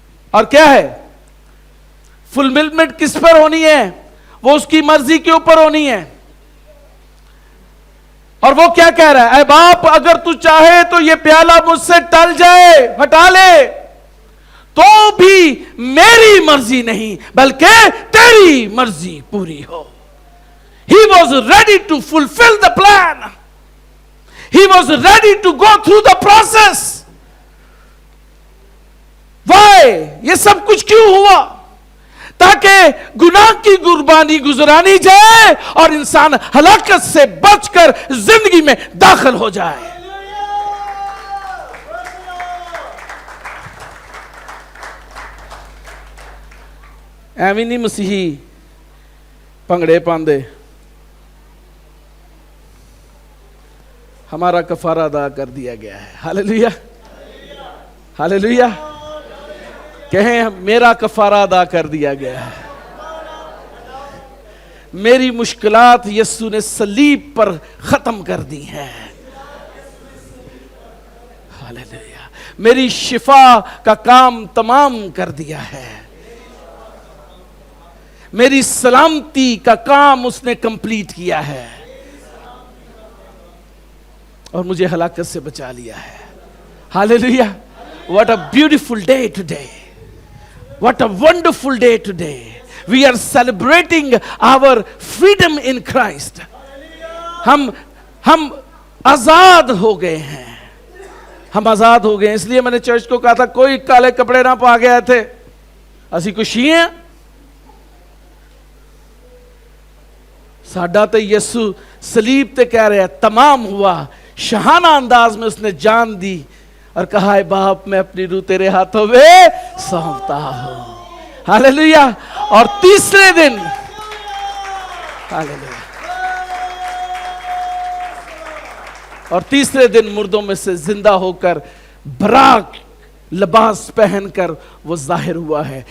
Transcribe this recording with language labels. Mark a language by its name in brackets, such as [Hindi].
[Urdu] اور کیا ہے؟ فلفلمنٹ کس پر ہونی ہے؟ وہ اس کی مرضی کے اوپر ہونی ہے. اور وہ کیا کہہ رہا ہے؟ اے باپ, اگر تو چاہے تو یہ پیالہ مجھ سے ٹل جائے, ہٹا لے, تو بھی میری مرضی نہیں بلکہ تیری مرضی پوری ہو. [English] He was ready to fulfill the plan. He was ready to go through the process. Why? [Urdu] یہ سب کچھ کیوں ہوا؟ تاکہ گناہ کی قربانی گزرانی جائے اور انسان ہلاکت سے بچ کر زندگی میں داخل ہو جائے. [Punjabi] ایویں نہیں مسیحی پنگڑے پاندے، [Urdu] ہمارا کفارہ ادا کر دیا گیا ہے. ہاللیلویا، ہاللیلویا. کہیں میرا کفارہ ادا کر دیا گیا ہے. میری مشکلات یسوع نے صلیب پر ختم کر دی ہیں. ہاللیلویا. میری شفا کا کام تمام کر دیا ہے. میری سلامتی کا کام اس نے کمپلیٹ کیا ہے اور مجھے ہلاکت سے بچا لیا ہے. ہاللیلویا. [English] What a beautiful day today. What a wonderful day today. We are celebrating our freedom in Christ. [Urdu] ہم آزاد ہو گئے ہیں. ہم آزاد ہو گئے ہیں. اس لیے میں نے چرچ کو کہا تھا کوئی کالے کپڑے نہ پا گئے تھے. [Punjabi] اسی خوشی ہیں. ساڈا تے یسوع صلیب تے کہہ رہے ہیں تمام ہوا. [Urdu] شہانہ انداز میں اس نے جان دی اور کہا ہے باپ میں اپنی روح تیرے ہاتھوں میں سونپتا ہوں. ہاللیلویا. اور تیسرے دن ہاللیلویا، اور تیسرے دن مردوں میں سے زندہ ہو کر براق لباس پہن کر وہ ظاہر ہوا ہے.